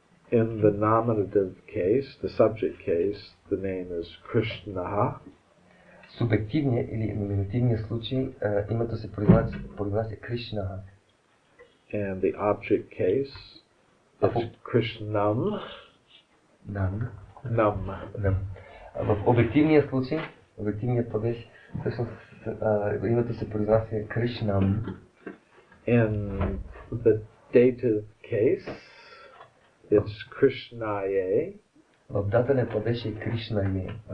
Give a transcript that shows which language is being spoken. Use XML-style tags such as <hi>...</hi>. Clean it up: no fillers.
<en>In the nominative case, the subject case, the name is Krishna.</en> <bg>В субективния или номинативния случай името се произнася Кришна.</bg> <en>And the object case is Krishnam. Нам. Nam.</en> <bg>В обективния случай, обективния падеж, всъщност името се произнася Кришнам.</bg> <en>In the dative case, it's Krishnaye.</en> <bg>В дателен падеж е Кришнае.</bg>